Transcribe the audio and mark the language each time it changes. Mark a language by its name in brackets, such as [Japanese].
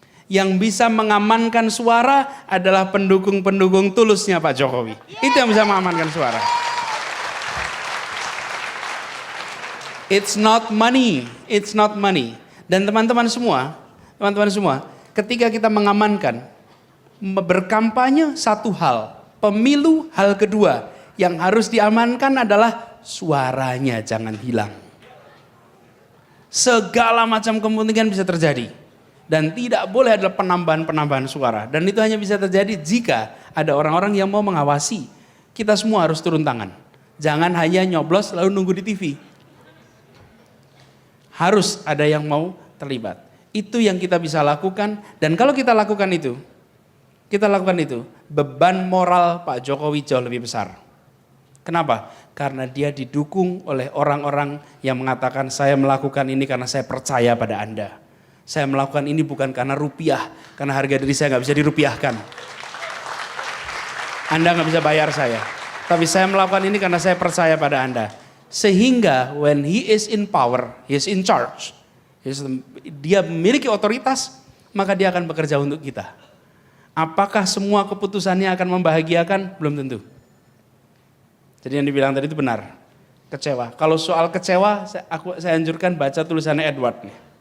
[Indonesian] Yang bisa mengamankan suara adalah pendukung-pendukung tulusnya Pak Jokowi. Itu yang bisa mengamankan suara. [English] It's not money, it's not money. [Indonesian] Dan teman-teman semua, ketika kita mengamankan, berkampanye satu hal, pemilu hal kedua, yang harus diamankan adalah suaranya jangan hilang. Segala macam kepentingan bisa terjadi. Dan tidak boleh ada penambahan-penambahan suara. Dan itu hanya bisa terjadi jika ada orang-orang yang mau mengawasi. Kita semua harus turun tangan. Jangan hanya nyoblos lalu nunggu di TV. Harus ada yang mau terlibat. Itu yang kita bisa lakukan. Dan kalau kita lakukan itu, beban moral Pak Jokowi jauh lebih besar. Kenapa? Karena dia didukung oleh orang-orang yang mengatakan saya melakukan ini karena saya percaya pada Anda. Saya melakukan ini bukan karena rupiah, karena harga diri saya nggak bisa dirupiahkan. Anda nggak bisa bayar saya. Tapi saya melakukan ini karena saya percaya pada Anda. Sehingga [English] when he is in power, he is in charge. [Indonesian] Dia memiliki otoritas, maka dia akan bekerja untuk kita. Apakah semua keputusannya akan membahagiakan? Belum tentu. Jadi yang dibilang tadi itu benar. Kecewa. Kalau soal kecewa, saya anjurkan baca tulisannya Edward nih.